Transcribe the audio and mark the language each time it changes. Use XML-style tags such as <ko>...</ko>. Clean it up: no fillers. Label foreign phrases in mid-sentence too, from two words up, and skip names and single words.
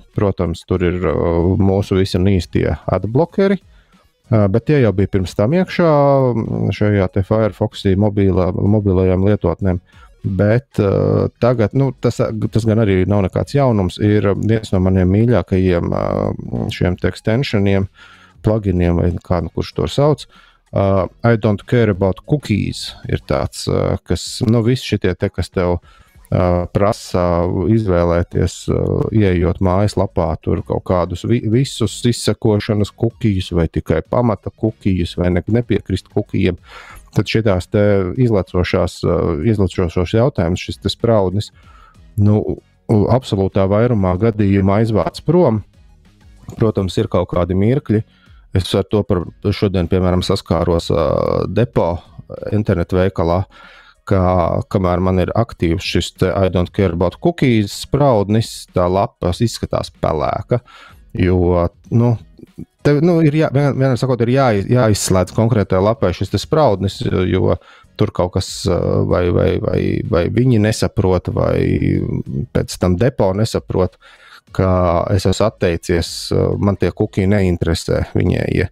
<lv>Protams, tur ir mūsu visi īstie adblockeri, bet tie jau bija pirms tam iekšā šajā te Firefoxī mobilajām lietotnēm. Bet tagad, tas gan arī nav nekāds jaunums, ir viens no maniem mīļākajiem šiem te extensioniem, pluginiem vai kā kurš to sauc. I don't care about cookies ir tāds, kas, visi šitie te, kas tev prasa izvēlēties, ieejot mājaslapā, tur kaut kādus visus izsekošanas kukijus vai tikai pamata kukijus vai nepiekrist kukijiem, tad šitās te izlacošos jautājumus, šis te spraudnis, absolūtā vairumā gadījumā aizvāc prom. Protams, ir kaut kādi mirkļi. Es ar to šodien, piemēram, saskāros depo internetu veikalā, kamēr man ir aktīvs šis te I don't care about cookies spraudnis, tā lapas izskatās pelēka, jo, ir vienmēr sakot, ir jāizslēdz konkrētajā lapā šis te spraudnis, jo tur kaut kas vai viņi nesaprot, vai pēc tam depo nesaprot, ka es esmu atteicies, man tie kuki neinteresē viņai.</lv>